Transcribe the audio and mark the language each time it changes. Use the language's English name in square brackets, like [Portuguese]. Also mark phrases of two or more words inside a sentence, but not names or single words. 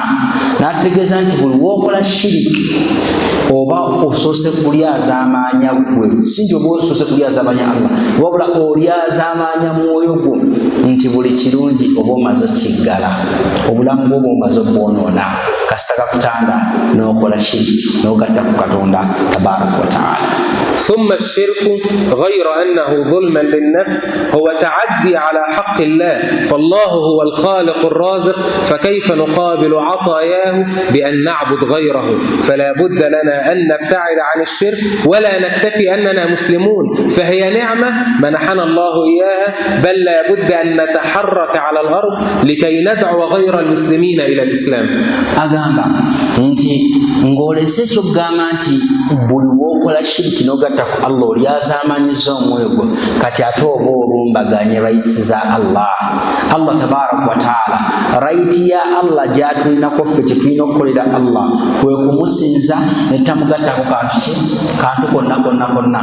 [Ganda] N'ategeeza nti buli w'okola shiriki oba osoose kulyazaamaanya gwe, si nti oba osoose kulyazaamaanya Allah, wabula olyazaamaanya mwoyo gwo nti buli kirungi oba omaze okiggala, obulamu bwo oba omaze obwonoona kasita kakutanda n'okola shiriki n'ogatta ku Katonda [Arabic] تبارك وتعالى. ثم الشرك غير أنه ظلما للنفس هو تعدي على حق الله، فالله هو الخالق الرازق، فكيف نقابل عطاياه بأن نعبد غيره؟ فلا بد لنا أن نبتعد عن الشرك ولا نكتفي أننا مسلمون، فهي نعمة منحنا الله إياها، بل لا بد أن نتحرك على الأرض لكي ندعو غير المسلمين إلى الإسلام. [Ganda] agamba nti ng'olese ky'ogamba nti buli w'okola shiriki n'ogatta ku Allah olyazaamanyiza omwoyo gwo, kati ate oba olumbaganye rights za Allah [Arabic] تبارك وتعالى. [Ganda] Right ya Allah gy'atulinako ffe tetulina okukolera Allah kwe kumusinza ne tamugattako kantu konna.